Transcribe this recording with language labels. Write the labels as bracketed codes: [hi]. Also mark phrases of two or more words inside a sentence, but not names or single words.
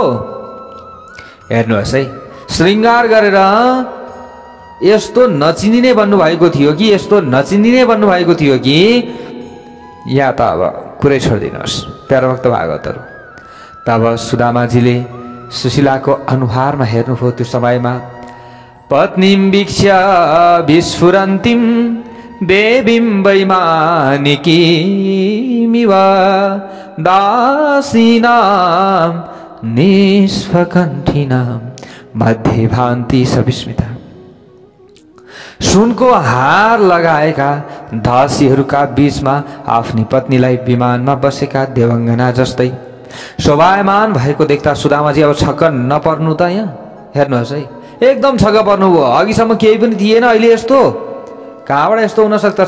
[ne] हेर्नुहोस् है, श्रृङ्गार गरेर यस्तो नचिनिने भन्नुभएको थियो कि, यस्तो नचिनिने भन्नुभएको थियो कि, या त अब कुरै छोडिदिनुहोस् प्यारो भक्त भागवतहरू। तब सुदामाजीले सुशीलाको अनुहारमा हेर्नुभयो। त्यो समयमा [sa] पत्नीं वीक्ष्य विस्फुरन्तीं देवीं वैमानिकीमिव दासीनां निष्फकण्ठिनां मध्ये भान्ति सविस्मिता। [ne] सुनको हार लगाएका दासीहरूका बीचमा आफ्नी पत्नीलाई विमानमा बसेका देवङ्गना जस्तै शोभायमान भएको देख्दा सुदामाजी अब छक्क नपर्नु त यहाँ हेर्नुहोस् है, एकदम छक्क पर्नुभयो। अघिसम्म केही पनि थिएन, अहिले यस्तो कहाँबाट यस्तो हुन सक्दछ?